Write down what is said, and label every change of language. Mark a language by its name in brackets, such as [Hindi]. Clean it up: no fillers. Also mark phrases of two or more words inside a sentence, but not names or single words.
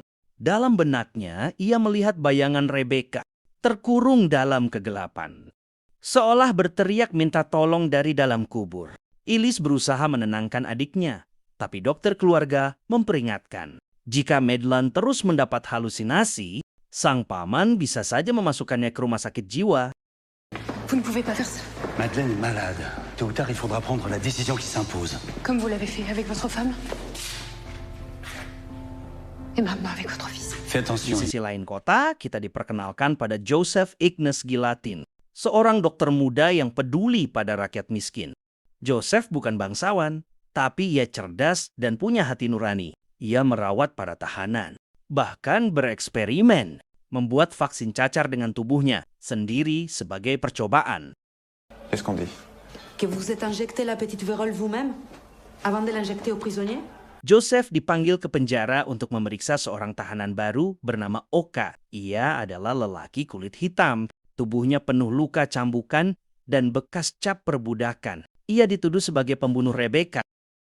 [Indonesian] Dalam benaknya, ia melihat bayangan Rebecca terkurung dalam kegelapan. Seolah berteriak minta tolong dari dalam kubur. Ilis berusaha menenangkan adiknya, tapi dokter keluarga memperingatkan. Jika Madeleine terus mendapat halusinasi, sang paman bisa saja memasukkannya ke rumah sakit jiwa. [French] Vous ne pouvez pas faire ça. Madeleine est malade. Tôt ou tard, il faudra prendre la décision qui s'impose. Comme vous l'avez fait avec votre femme. Et maintenant avec votre fils. Fais [Indonesian] Di [French] attention. [Indonesian] sisi lain kota, kita diperkenalkan pada Joseph Ignace Gilatin, seorang dokter muda yang peduli pada rakyat miskin. Joseph bukan bangsawan, tapi ia cerdas dan punya hati nurani. Ia merawat para tahanan, bahkan bereksperimen, membuat vaksin cacar dengan tubuhnya sendiri sebagai percobaan. [French] Qu'est-ce qu'on dit? Que vous êtes injecté la petite vérole vous-même avant de l'injecter aux prisonniers. [Indonesian] Joseph dipanggil ke penjara untuk memeriksa seorang tahanan baru bernama Oka. Ia adalah lelaki kulit hitam, tubuhnya penuh luka cambukan dan bekas cap perbudakan. Ia dituduh sebagai pembunuh Rebecca.